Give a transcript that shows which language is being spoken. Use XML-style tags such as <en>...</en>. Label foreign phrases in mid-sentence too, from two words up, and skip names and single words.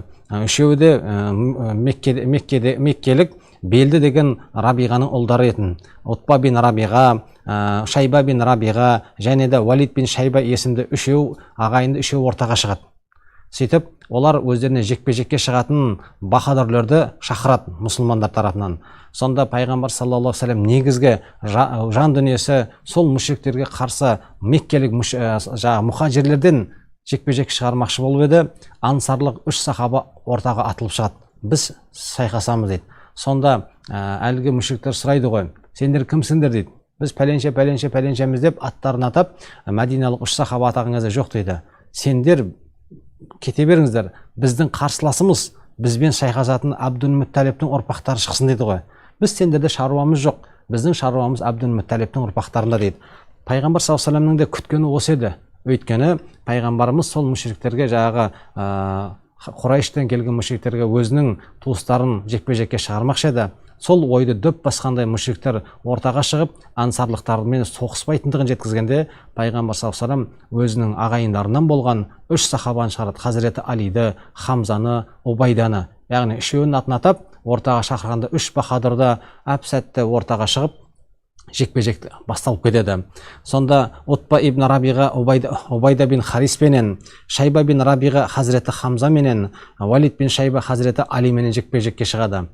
<kk>Үшеуі де меккелік Белді деген Рабиғаның ұлдары етін. Утба бин Рабиға, Шайба бин Рабиға және де Валид бин Шайба есімді ағайынды үшеу ортаға шығады. Сөйтіп, олар өздеріне жекпе-жекке шығатын баһадүрлерді шақырады мұсылмандар тарапынан. Сонда пайғамбар</kk> <ar>صلى الله عليه وسلم</ar> <kk>негізгі жан дүниесі сол мүшриктерге қарсы меккелік мұхажирлерден жекпе-жек шығармақшы болып еді. Ансарлық 3 сахаба ортаға атылып шығады. Біз сайқасамыз дейді. Сонда әлгі мүшриктер сұрайды ғой, сендер кімсіңдер дейді. Біз пәленшеміз деп аттарын атап, мәдиналық 3 сахаба атағыңызда жоқ дейді. Сендер кете беріңіздер, біздің қарсыласымыз, бізбен шайқасатын Абдул-Мутталибтің ұрпақтары шықсын дейді ғой. Біз сендерде шаруамыз жоқ, біздің шаруамыз Абдул-Мутталибтің ұрпақтарында дейді. Пайғамбар саллаллаху алейхи ва саллямның да күткені осы еді. Өйткені пайғамбарымыз сол мүшриктерге жағы Құрайштан келген мүшриктерге өзінің туыстарын жекпе-жекке шығармақшы еді. Сол ойды дөп басқандай мүшриктер ортаға шығып, ансарлықтармен соғыспайтындығын жеткізгенде, пайғамбар</kk> <ar>صلى الله عليه وسلم</ar> <kk>өзінің ағайындарынан болған 3 сахабаны шығарады. Хазіреті Алиді, Хамзаны, Убайданы, яғни үшеуін атын атап, ортаға шақырғанда 3 баһадүрді әп-сәтте ортаға шығып, жекпе-жек басталып кетеді. Сонда Утба ибн Рабиға Убайда бин Харис менен, Шайба бин Рабиға Хазіреті Хамза менен, Валид бин Шайба Хазіреті Али менен жекпе-жекке шығады.</kk>